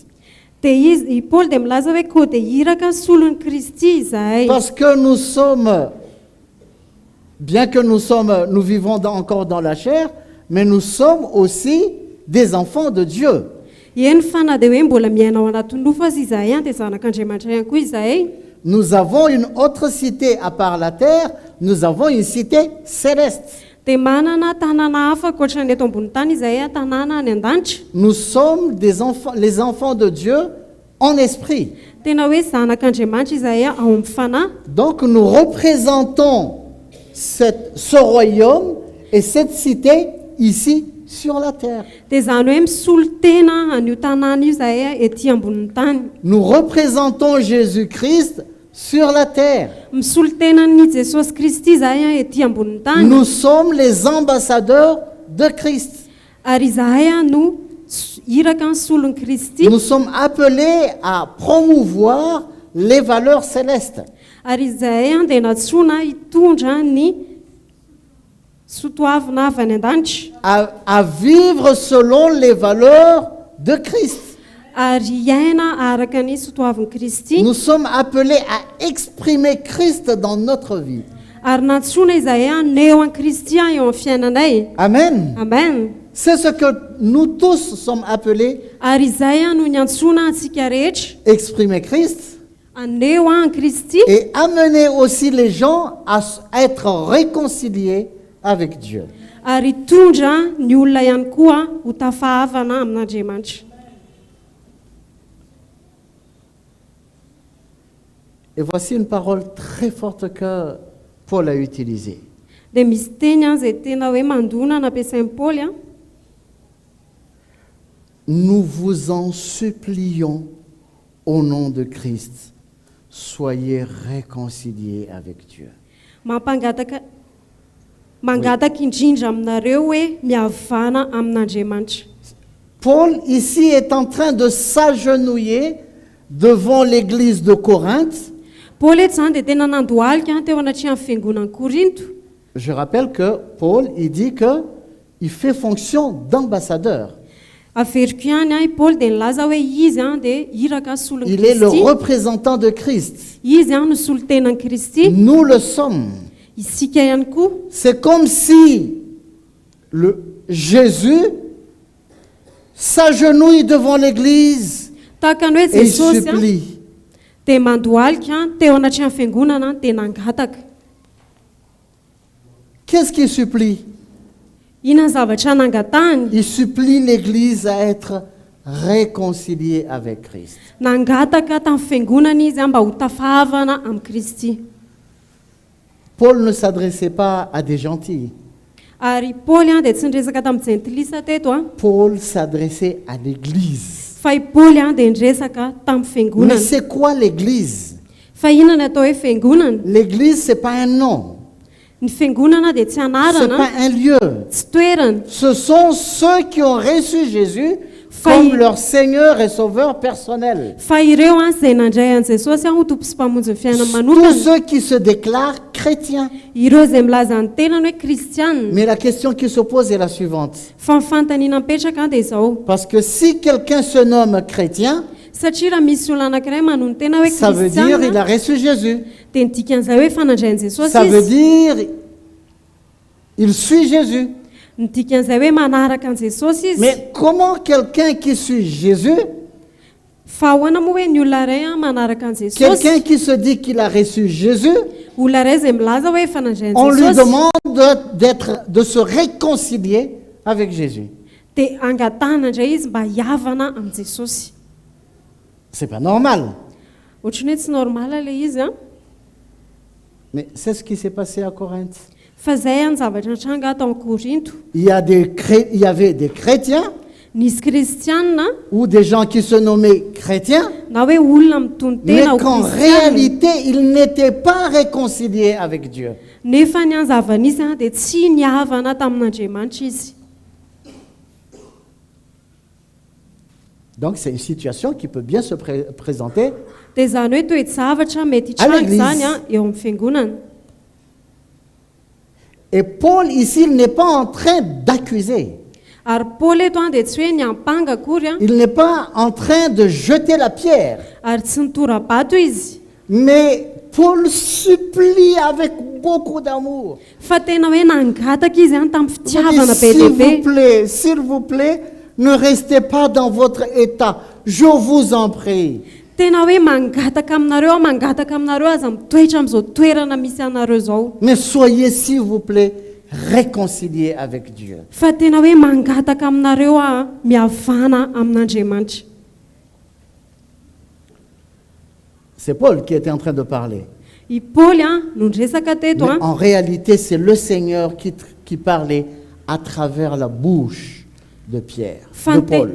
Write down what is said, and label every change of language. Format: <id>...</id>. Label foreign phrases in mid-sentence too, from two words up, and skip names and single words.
<mg>Dia izy Paoly dia milaza hoe koa dia hiraka solon'ny Kristy izahay.</mg> <fr>Parce que nous sommes, bien que nous vivons encore dans la chair, mais nous sommes aussi des enfants de Dieu.</fr> <mg>Eny fa na dia hoe mbola miaina ao anatin'ny nofo azy izahay a dia zanak'Andriamanitra ihany koa izahay.</mg> <fr>Nous avons une autre cité à part la terre, nous avons une cité céleste.</fr> <mg>Dia manana tanàna hafa ankoatran'ny eto ambony tany izahay a tanàna any an-danitra.</mg> <fr>Nous sommes les enfants de Dieu en esprit.</fr> <mg>Tena hoe zanak'Andriamanitra izahay a ao amin'ny fanahy.</mg> <fr>Donc nous représentons ce royaume et cette cité ici sur la terre.</fr> <mg>Dia izany hoe misolo tena an'io tanàna io izahay a etỳ ambonin'ny tany.</mg> <fr>Nous représentons Jésus-Christ sur la terre.</fr> <mg>Misolo tena ny Jesosy Kristy izahay a etỳ ambonin'ny tany.</mg> <fr>Nous sommes les ambassadeurs de Christ.</fr> <mg>Ary izahay a no hiraka ny solon'ny Kristy.</mg> <fr>Nous sommes appelés à promouvoir les valeurs célestes.</fr> <mg>Ary izahay a dia natsoina hitondra ny sotoavina avy any an-danitra.</mg> <fr>À vivre selon les valeurs de Christ.</fr> <mg>Ary iaina araka ny sotoavin'ny Kristy.</mg> <fr>Nous sommes appelés à exprimer Christ dans notre vie.</fr> <mg>Ary natsoina izahay a neo an Kristy a eo amin'ny fiainanay. Amen. Amen.</mg> <fr>C'est ce que nous tous sommes appelés,</fr> <mg>Ary izay a no ny antsoina antsika rehetra</mg> <fr>exprimer Christ</fr> <mg>aneo a an Kristy</mg> <fr>et amener aussi les gens à être réconciliés avec Dieu.</fr> <mg>ary tondra ny olona ihany koa ho tafahavana amin'Andriamanitra.</mg> <fr>Et voici une parole très forte que Paul a utilisée.</fr> <mg>Dia misy teny a izay tena hoe mandona nampiasain'i Paoly a.</mg> <fr>Nous vous en supplions au nom de Christ, soyez réconciliés avec Dieu.</fr> <mg>Mangataka indrindra aminareo hoe mihavana amin'Andriamanitra.</mg> <fr>Paul ici est en train de s'agenouiller devant l'église de Corinthe.</fr> <mg>Paoly eto izany dia tena nandohalika teo anatrehan'ny fiangonan'i Korinto.</mg> <fr>Je rappelle que Paul, il dit qu'il fait fonction d'ambassadeur.</fr> <mg>Averiko ihany a Paoly dia nilaza hoe izy a dia hiraka solon'ny</mg> <fr>Il est le</fr> <mg>Kristy.</mg> <fr>représentant de Christ.</fr> <mg>Izy a no solo tenan'i Kristy.</mg> <fr>Nous le sommes.</fr> <mg>Isika ihany koa.</mg> <fr>C'est comme si Jésus s'agenouille devant l'église</fr> <mg>Tahaka ny hoe</mg> <fr>et il</fr> <mg>Jesosy a</mg> <fr>supplie.</fr> <mg>dia mandohalika teo anatrehan'ny fiangonana dia nangataka.</mg> <fr>Qu'est-ce qu'il supplie?</fr> <mg>Inona zavatra nangatahany?</mg> <fr>Il supplie l'église à être réconciliée avec Christ.</fr> <mg>Nangataka tamin'ny fiangonana izy a mba ho tafahavana amin'ny Kristy.</mg> <fr>Paul ne s'adressait pas à des gentils.</fr> <mg>Ary Paoly dia tsy niresaka tamin'ny jentilisa teto</mg> <fr>Paul s'adressait à l'église.</fr> <mg>fa i Paoly dia niresaka tamin'ny</mg> <fr>Mais</fr> <mg>fiangonana.</mg> <fr>c'est quoi l'église?</fr> <mg>Fa inona ny atao hoe fiangonana?</mg> <fr>L'église, ce n'est pas un nom.</fr> <mg>Ny fiangonana dia tsy</mg> <fr>Ce n'est</fr> <mg>anarana,</mg> <fr>pas un lieu.</fr> <mg>tsy toerana.</mg> <fr>Ce sont ceux qui ont reçu Jésus comme leur Seigneur et Sauveur personnel.</fr> <mg>Fa ireo izay nandray an Jesosy ho tompo sy mpamonjy ny fiainana</mg> <fr>Tous</fr> <mg>manokana.</mg> <fr>ceux qui se déclarent chrétiens.</fr> <mg>Ireo izay milaza ny tenany hoe kristianina.</mg> <fr>Mais la question qui se pose est la suivante.</fr> <mg>Fa ny fanontaniana mipetraka dia izao.</mg> <fr>Parce que si quelqu'un se nomme chrétien,</fr> <mg>Satria raha misy olona anankiray manon tena hoe</mg> <fr>ça veut dire il</fr> <mg>kristianina</mg> <fr>a reçu Jésus.</fr> <mg>dia ny dikan'izay hoe fanandray an Jesosy</mg> <fr>Ça veut</fr> <mg>izy.</mg> <fr>dire il suit Jésus.</fr> <mg>Ny dikan'izay hoe manaraka an Jesosy izy.</mg> <fr>Mais comment quelqu'un qui suit Jésus,</fr> <mg>Fa ahoana moa hoe ny olona iray manaraka an Jesosy,</mg> <fr>quelqu'un qui se dit qu'il a reçu Jésus,</fr> <mg>olona iray izay milaza hoe fanandray</mg> <fr>on</fr> <mg>an</mg> <fr>lui</fr> <mg>Jesosy</mg> <fr>demande de se réconcilier avec Jésus.</fr> <mg>dia angatahana indray izy mba hiavana am Jesosy.</mg> <fr>C'est pas normal.</fr> <mg>Ohatrany hoe tsy normala ilay izy</mg> <fr>Mais c'est ce qui s'est passé à Corinthe.</fr> <mg>fa izay ny zavatra tranga tao Korinto.</mg> <fr>Il y avait des chrétiens</fr> <mg>Nisy kristianina</mg> <fr>ou des gens qui se nommaient chrétiens,</fr> <mg>na hoe olona mitony</mg> <fr>mais</fr> <mg>tena ho</mg> <fr>qu'en</fr> <mg>kristianina</mg> <fr>réalité, ils n'étaient pas réconciliés avec Dieu.</fr> <mg>nefa ny anzavanisy dia tsy niavana tamin'Andriamanitra izy.</mg> <fr>Donc c'est une situation qui peut bien se présenter.</fr> <mg>Dia izany hoe toe-javatra mety</mg> <fr>À</fr> <mg>hitranga</mg> <fr>l'église.</fr> <mg>izany eo amin'ny fiangonana.</mg> <fr>Et Paul ici, il n'est pas en train d'accuser.</fr> <mg>Ary Paoly eto dia tsy hoe niampanga akory</mg> <fr>Il n'est pas en train de jeter la pierre.</fr> <mg>ary tsy nitora-bato izy.</mg> <fr>Mais Paul supplie avec beaucoup d'amour.</fr> <mg>Fa tena hoe nangataka izy tamin'ny</mg> <fr>Il dit,</fr> <mg>fitiavana be</mg> <fr>s'il vous plaît, ne restez pas dans votre état. Je vous en prie.</fr> <mg>tena hoe mangataka aminareo aza mitoetra amin'izao toerana misy anareo zao.</mg> <fr>Mais soyez, s'il vous plaît, réconciliés avec Dieu.</fr> <mg>Fa tena hoe mangataka aminareo miavana amin'Andriamanitra.</mg> <fr>C'est Paul qui était en train de parler.</fr> <mg>I Paoly no niresaka teto</mg> <fr>Mais en réalité, c'est le Seigneur qui parlait à travers la bouche de Pierre, de Paul.</fr>